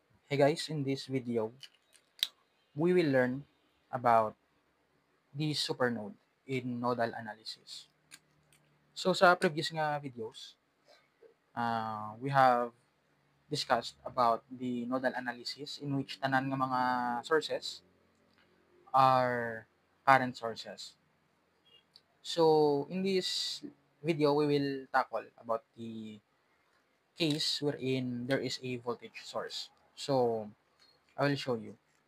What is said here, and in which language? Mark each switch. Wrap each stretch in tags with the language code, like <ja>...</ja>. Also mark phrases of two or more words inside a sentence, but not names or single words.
<en>Hey guys, in this video, we will learn about the supernode in nodal analysis. So sa previous nga videos, we have discussed about the nodal analysis in which</en> <hil>tanan nga mga</hil> <en>sources are current sources. So in this video, we will tackle about the case wherein there is a voltage source. So I will show you.</en>